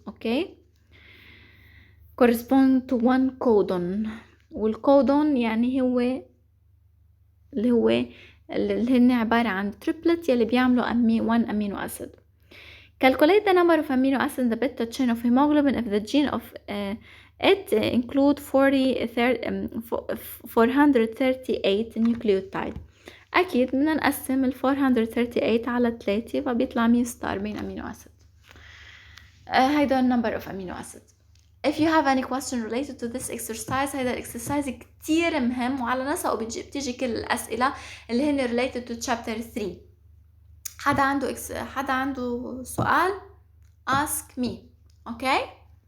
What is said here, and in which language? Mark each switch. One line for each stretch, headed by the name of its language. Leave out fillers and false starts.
Arabic: اوكي
English: correspond to one codon،
Arabic: والكودون يعني هو اللي هن عبارة عن triplet يلي بيعملوا
English: one amino acid. Calculate the number of amino acids in the beta chain of hemoglobin if the gene of it include 438 nucleotide.
Arabic: أكيد بدنا نقسم 438 على 3 فبيطلع 146 amino acid.
English: هيدا number of amino acids. If you have any question related to this exercise، هيدا exercise
Arabic: كتير مهم وعلى نسقه بتيجي كل الأسئلة اللي هن
English: related to chapter 3.
Arabic: حدا عنده سؤال
English: ask me. okay